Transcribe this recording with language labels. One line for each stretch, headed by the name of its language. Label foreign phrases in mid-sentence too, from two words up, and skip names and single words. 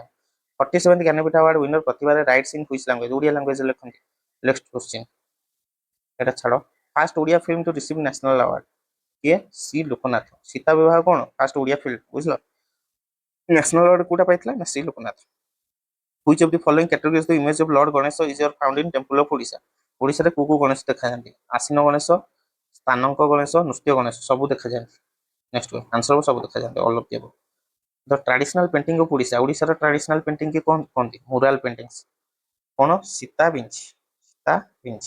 English: 47th ଜ୍ଞାନପୀଠ award winner ପ୍ରତିଭା ରାୟ writes in which language?
Odia: ଓଡ଼ିଆ ଲାଙ୍ଗୁଏଜରେ ଲେଖନ୍ତି।
English: next question.
Odia: এটা ଛାଡ଼।
English: first Odia film to receive national award କିଏ?
Odia: ସି ଲୋକନାଥ। ସୀତା ବିବାହ କଣ?
English: first Odia film.
Odia: ବୁଝିଲ?
English: national award
Odia: କୋଉଟା ପାଇଥିଲା? ନା ସି ଲୋକନାଥ।
English: Which of the following categories the image of Lord Ganesha is found in Temple of Odisha?
Odia: ଓଡ଼ିଶାରେ କୋଉ କୋଉ ଗଣେଶ ଦେଖାଯାନ୍ତି? ଆସୀନ ଗଣେଶ, ସ୍ଥାନଙ୍କ ଗଣେଶ, ନୃତ୍ୟ ଗଣେଶ ସବୁ ଦେଖାଯାନ୍ତି।
English: next answer
Odia: ହବ ସବୁ ଦେଖାଯାନ୍ତି।
English: all of the above. the traditional painting of Odisha.
Odia: ଓଡ଼ିଶାର
English: traditional painting
Odia: କି କଣ କହନ୍ତି?
English: mural paintings.
Odia: କଣ? ସୀତା ବିଞ୍ଚି। ସୀତା ବିଞ୍ଚି।